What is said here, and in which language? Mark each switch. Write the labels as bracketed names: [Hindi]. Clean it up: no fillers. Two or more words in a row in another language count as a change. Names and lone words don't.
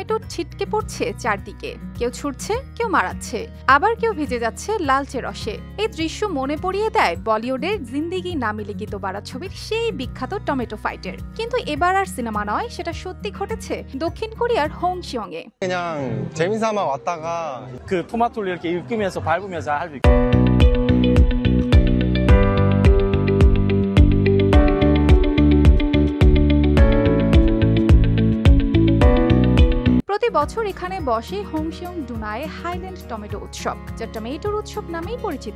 [Bangla] ছিটকে পড়ছে চারদিকে, কেউ ছুটছে, কেউ মারাচ্ছে, আবার কেউ ভিজে যাচ্ছে লালচে রসে। এই দৃশ্য মনে পড়িয়ে দেয় বলিউডের জিন্দেগি না মিলে গীত বাড়া ছবির সেই বিখ্যাত টমেটো ফাইটের। কিন্তু এবার আর সিনেমা নয়, সেটা সত্যি ঘটেছে দক্ষিণ কোরিয়ার 홍시영에। [Korean] 그냥 재미삼아 왔다가 그 토마토를 이렇게 읊으면서 밟으면서 할 수 있고. [Bangla] প্রতি বছর এখানে বসে 홍시영 ডুনায়ে হাইল্যান্ড টমেটো উৎসব, যা টমেটোর উৎসব নামেই পরিচিত।